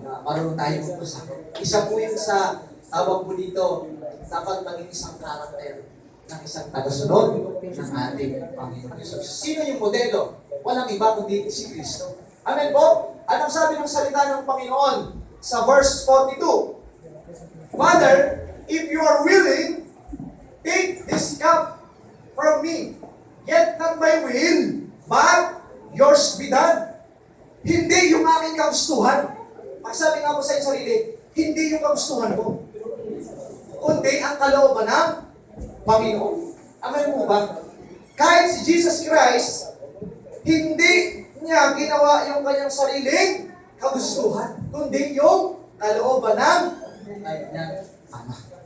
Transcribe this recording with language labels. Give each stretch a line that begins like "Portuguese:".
Filipino: Marunong tayo magpasako. Isa po yung sa tawag po dito, dapat maging isang karakter ng isang tagasunod ng ating Panginoon Jesus. Sino yung modelo? Walang iba kundi si Kristo. Amen po? Anong sabi ng salita ng Panginoon sa verse 42?
English: Father, if you are willing, take this cup from me. Yet not my will, but yours be done.
Filipino: Hindi yung aking kagustuhan. Pagsabi nga po sa iyong sarili, hindi yung kagustuhan ko, kundi ang kalooban ng Panginoon. Amen po ba? Kahit si Jesus Christ, hindi niya ginawa yung kanyang sariling kagustuhan, kundi yung kalooban ng kanyang Ama.